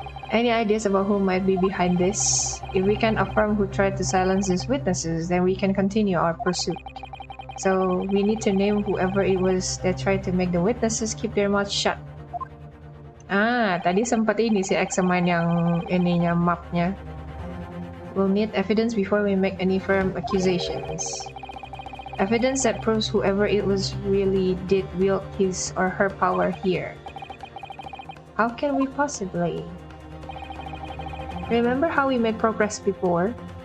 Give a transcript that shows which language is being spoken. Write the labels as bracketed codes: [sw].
[en] Any ideas about who might be behind this? If we can affirm who tried to silence these witnesses, then we can continue our pursuit. So we need to name whoever it was that tried to make the witnesses keep their mouths shut. [id] Tadi sempat ini si examine yang ininya mapnya. [en] We'll need evidence before we make any firm accusations. Evidence that proves whoever it was really did wield his or her power here. How can we possibly? Remember how we made progress before?